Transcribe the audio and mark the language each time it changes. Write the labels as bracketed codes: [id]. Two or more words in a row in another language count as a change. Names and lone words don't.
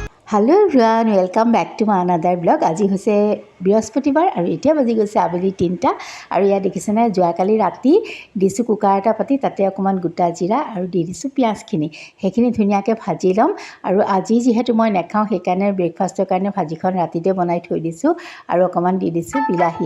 [en] hello everyone welcome back to my another blog. [as] আজি হৈছে বৃহস্পতিবাৰ আৰু এতিয়া বাজি গৈছে আবেলি 3টা আৰু ইয়া দেখিছেনে যোৱাকালি ৰাতি দিছোঁ কুকাৰ এটা পাতি তাতে অকণমান গোটা জিৰা আৰু দি দিছোঁ পিঁয়াজখিনি সেইখিনি ধুনীয়াকৈ ভাজি ল'ম। আৰু আজি যিহেতু মই নাখাওঁ সেইকাৰণে ব্ৰেকফাষ্টৰ কাৰণে ভাজিখন ৰাতিতে বনাই থৈ দিছোঁ আৰু অকণমান দি দিছোঁ বিলাহী।